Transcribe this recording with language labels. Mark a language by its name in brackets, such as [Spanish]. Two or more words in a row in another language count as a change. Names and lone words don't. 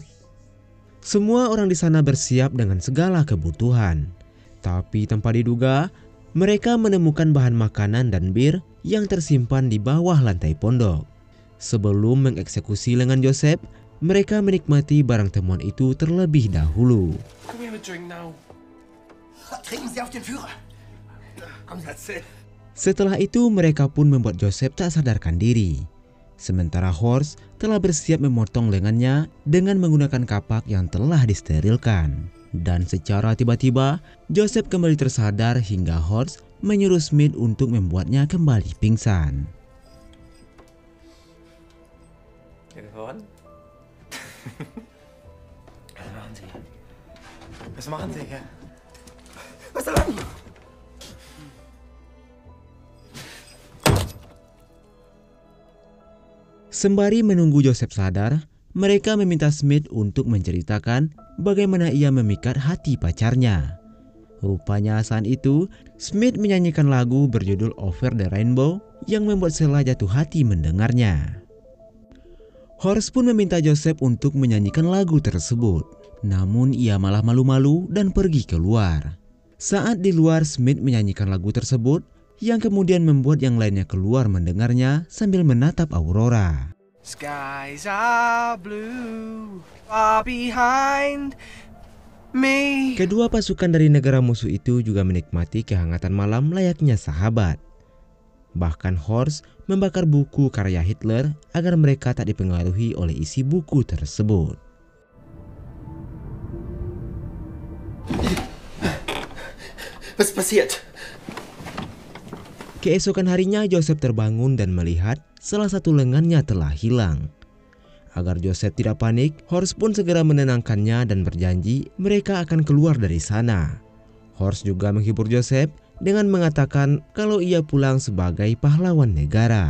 [Indonesian] Semua orang di sana bersiap dengan segala kebutuhan. Tapi tanpa diduga, mereka menemukan bahan makanan dan bir yang tersimpan di bawah lantai pondok. Sebelum mengeksekusi lengan Joseph, mereka menikmati barang temuan itu terlebih dahulu. [English] Can we have a drink now? [German] Trinken Sie auf den Führer. [English] That's it. [Indonesian] Setelah itu mereka pun membuat Joseph tak sadarkan diri. Sementara Horst telah bersiap memotong lengannya dengan menggunakan kapak yang telah disterilkan. Dan secara tiba-tiba, Joseph kembali tersadar hingga Horst menyuruh Smith untuk membuatnya kembali pingsan. [German] Geworden? Was machen Sie? Was machen Sie hier? Was denn? [Indonesian] Sembari menunggu Joseph sadar, mereka meminta Smith untuk menceritakan bagaimana ia memikat hati pacarnya. Rupanya saat itu, Smith menyanyikan lagu berjudul Over the Rainbow yang membuat Sheila jatuh hati mendengarnya. Horst pun meminta Joseph untuk menyanyikan lagu tersebut, namun ia malah malu-malu dan pergi keluar. Saat di luar, Smith menyanyikan lagu tersebut yang kemudian membuat yang lainnya keluar mendengarnya sambil menatap aurora. [English] Skies are blue, far behind me. [Indonesian] Kedua pasukan dari negara musuh itu juga menikmati kehangatan malam layaknya sahabat. Bahkan Horst membakar buku karya Hitler agar mereka tak dipengaruhi oleh isi buku tersebut. [German] Was passiert? [Indonesian] Keesokan harinya Joseph terbangun dan melihat salah satu lengannya telah hilang. Agar Joseph tidak panik, Horst pun segera menenangkannya dan berjanji mereka akan keluar dari sana. Horst juga menghibur Joseph dengan mengatakan kalau ia pulang sebagai pahlawan negara.